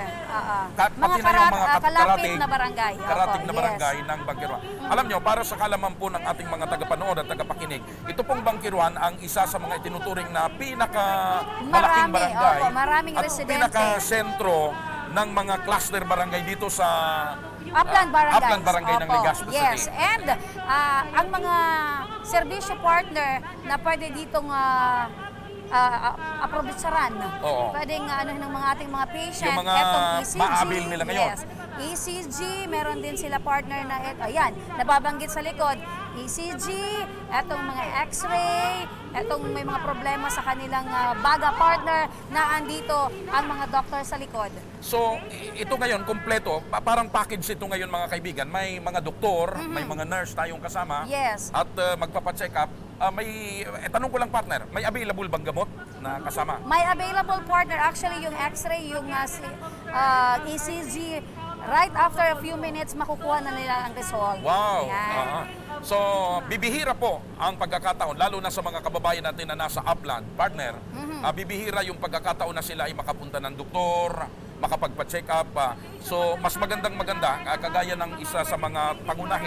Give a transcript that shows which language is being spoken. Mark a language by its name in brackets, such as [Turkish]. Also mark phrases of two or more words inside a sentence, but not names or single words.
[Filipino] Pati Mga na yung mga kalapit na barangay. karatig na Opo, barangay ng BANQUEROHAN. Alam nyo, para sa kalaman po ng ating mga tagapanood at tagapakinig, ito pong BANQUEROHAN ang isa sa mga itinuturing na pinakamalaking barangay maraming at residente. pinaka-sentro ng mga cluster barangay dito sa Upland Barangay. Upland Barangay ng Legazpi City. Yes, and ang mga serbisyo partner na pwede ditong aprobitsaran. Oo. Pwedeng ng mga ating mga patient. Yung mga Etong ECG. ma-avail nila ngayon. Yes. ECG, meron din sila partner na ayan, nababanggit sa likod. ECG, etong mga X-ray, etong may mga problema sa kanilang baga partner na andito ang mga doktor sa likod. So, ito ngayon, kompleto. Parang package ito ngayon, mga kaibigan. May mga doktor, may mga nurse tayong kasama. Yes. At magpapacheck up. Tanong ko lang, partner, may available bang gamot na kasama? May available partner, actually yung X-ray, yung ECG, [English] right after a few minutes [Filipino] makukuha na nila ang result. Wow! Yan. So, bibihira po ang pagkakataon, lalo na sa mga kababayan natin na nasa upland, partner. Bibihira yung pagkakataon na sila ay makapunta ng doktor, makapagpa-check up. So, mas maganda, kagaya ng isa sa mga pangunahin.